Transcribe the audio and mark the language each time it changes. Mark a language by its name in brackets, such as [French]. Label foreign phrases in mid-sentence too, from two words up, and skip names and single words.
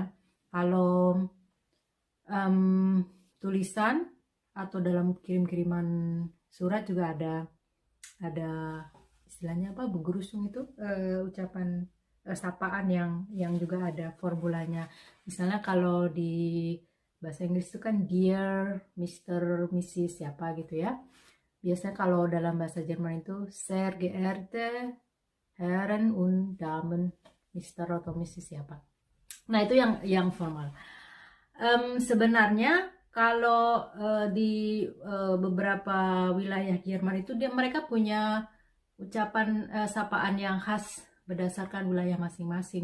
[Indonesian] Kalau tulisan atau dalam kirim-kiriman surat juga ada istilahnya apa, begerusung itu ucapan sapaan yang juga ada formulanya. Misalnya kalau di bahasa Inggris itu kan [English] dear Mr. [Indonesian] Mrs. siapa gitu ya. Biasanya kalau dalam bahasa Jerman itu [German] sehr geehrte Herren und Damen, [Indonesian] Mr. atau Mrs. siapa. Nah, itu yang formal. Sebenarnya kalau di beberapa wilayah Jerman itu mereka punya ucapan sapaan yang khas berdasarkan wilayah masing-masing.